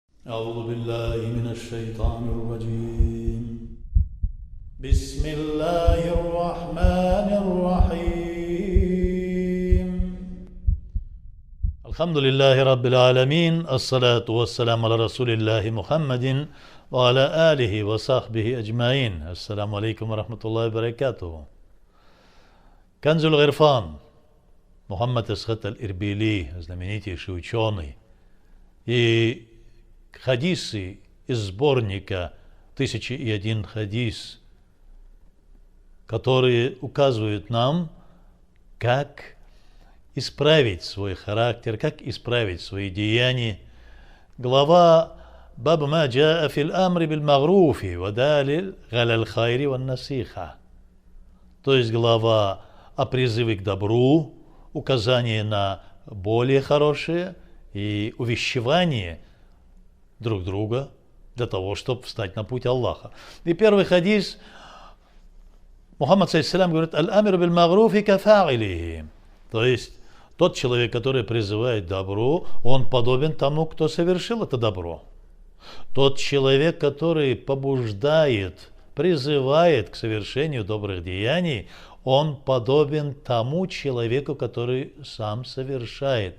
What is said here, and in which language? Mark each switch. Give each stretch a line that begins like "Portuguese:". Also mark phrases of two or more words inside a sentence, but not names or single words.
Arabic: أعوذ بالله من الشيطان الرجيم بسم الله الرحمن الرحيم الحمد لله رب العالمين الصلاة والسلام على رسول الله محمد وعلى آله وصحبه أجمعين. السلام عليكم ورحمة الله وبركاته.
Russian: Канзуль Гирфан, Мухаммад Асхат Аль-Ирбили, знаменитейший ученый, и хадисы из сборника «1001 хадис», которые указывают нам, как исправить свой характер, как исправить свои деяния.
Arabic: Глава «باب ما جاء في الأمر بالمعروف والدال على الخير والنصيحة»,
Russian: то есть глава о призыве к добру, указание на более хорошее и увещевание друг друга для того, чтобы встать на путь Аллаха. И первый хадис, Мухаммад саллаллаху говорит:
Arabic: «الآمر بالمعروف كفاعله»,
Russian: то есть тот человек, который призывает к добру, он подобен тому, кто совершил это добро. Тот человек, который побуждает, призывает к совершению добрых деяний, он подобен тому человеку, который сам совершает.